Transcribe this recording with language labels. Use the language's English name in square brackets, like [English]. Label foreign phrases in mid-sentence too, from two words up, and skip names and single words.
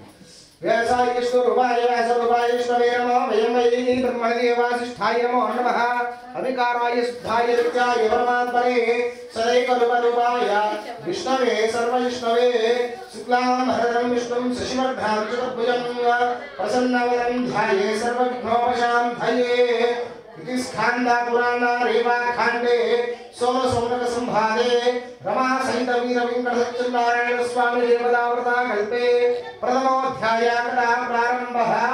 [Sanskrit] వ్యాసాయేశ్వరూపాయ వ్యాసరూపాయేశ్వరే నమః వయం వై బ్రహ్మదేవాసిష్ఠాయ నమో నమః అవికారాయ సిద్ధాయ నిత్యాయ పరమాత్మనే సదైకరూపాయ విష్ణవే సర్వవిష్ణవే శుక్లాంబరధరం విష్ణుం శశివర్ధనం చతుర్భుజం ప్రసన్నవదనం ధ్యాయే సర్వవిఘ్నోపశాంతయే इति स्कंदा पुराण रेवा खंडे सोम सोमक संभादे रमा सहित वीर वेंकट सत्यनारायण स्वामी देवदावृता कल्पे प्रथमोऽध्याय कथा प्रारंभः